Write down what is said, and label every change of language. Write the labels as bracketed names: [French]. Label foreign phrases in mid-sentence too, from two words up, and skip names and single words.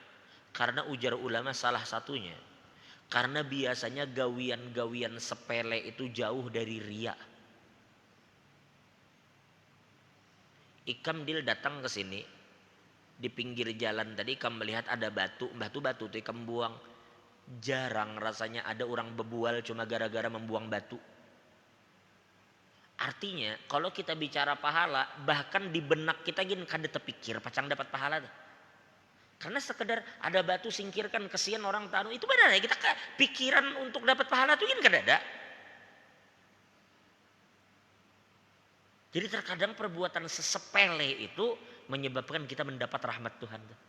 [Banjar] Karena ujar ulama salah satunya. Karena biasanya gawian-gawian sepele itu jauh dari riya. Ikam Dil datang ke sini di pinggir jalan tadi, ikam melihat ada batu tuh ikam buang. Jarang rasanya ada orang bebual cuma gara-gara membuang batu. Artinya kalau kita bicara pahala, bahkan di benak kita gini kada terpikir pacang dapat pahala tuh. Karena sekedar ada batu singkirkan kesian orang tanu itu benar ya, kita pikiran untuk dapat pahala itu kan kada ada. [Indonesian] Jadi terkadang perbuatan sesepele itu menyebabkan kita mendapat rahmat Tuhan.